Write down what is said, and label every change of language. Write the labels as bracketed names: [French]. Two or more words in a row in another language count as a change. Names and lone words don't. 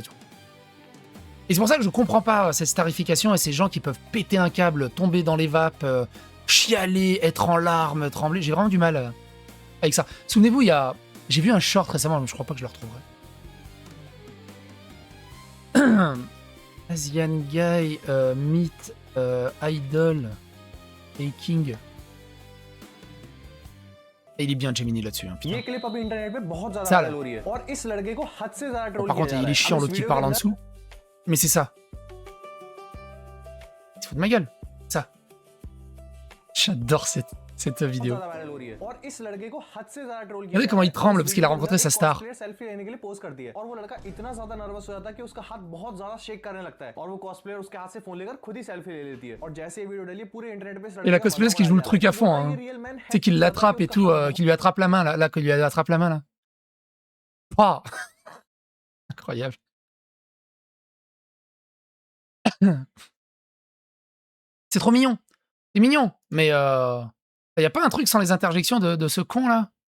[French] Et c'est pour ça que je comprends pas cette starification et ces gens qui peuvent péter un câble, tomber dans les vapes, chialer, être en larmes, trembler. J'ai vraiment du mal avec ça. Souvenez-vous, j'ai vu un short récemment, mais je crois pas que je le retrouverai. [English] Asian guy meet idol et king. [French] Et il est bien Gemini là-dessus. Hein, [Hindi] ये क्लिप अभी इंटरनेट पे बहुत ज्यादा [French] Ça, [Hindi] वायरल हो रही है और इस लड़के को हद से ज्यादा ट्रोल [French] par [Hindi] किया [French] contre, [Hindi] जा [French] il [Hindi] रहा [French] est [Hindi] है। [French] chiant [Hindi] अब [French] l'autre [Hindi] इस [French] qui [Hindi] वीडियो [French] parle [Hindi] के [French] en [Hindi] अंदर [French] dessous. Mais c'est ça. Il se fout de ma gueule. Ça. J'adore cette vidéo. [Hindi] ज्यादा वायरल हो रही है और इस लड़के को हद से ज्यादा ट्रोल किया [French] Regardez [Hindi] जा [French] comment [Hindi] रहा [French] il [Hindi] है। [French] tremble [Hindi] इस [French] parce qu'il a [Hindi] वीडियो के [French] rencontré [Hindi] अंदर [French] sa [Hindi] एक [French] star. [Hindi] cosplayer सेल्फी लेने के लिए पोज करती है और वो लड़का इतना ज्यादा नर्वस हो जाता है कि उसका हाथ बहुत ज्यादा शेक करने लगता है और वो कॉस्प्लेयर उसके हाथ से फोन लेकर खुद ही सेल्फी ले लेती है और जैसे ये वीडियो डली पूरे इंटरनेट पे इस [French] Et [Hindi] लड़के [French] la [Hindi] का [French] cosplayeuse [Hindi] मजाक [French] qui joue le [Hindi] उड़ाया जा [French] truc [Hindi] रहा [French] à [Hindi] है। [French] fond. [Hindi] बोलता है, [French] Hein. [Hindi] ये [English] real man [Hindi] है [French] Tu sais qu'il [Hindi] कितना ज्यादा [French] l'attrape [Hindi] कि [French] et [Hindi] उसका [French] tout, [Hindi] हाथ [French] qui lui attrape la main là, qu'il lui attrape la main là. Pouah. Incroyable. C'est trop mignon. C'est mignon. Mais y a pas un truc sans les interjections de ce con là?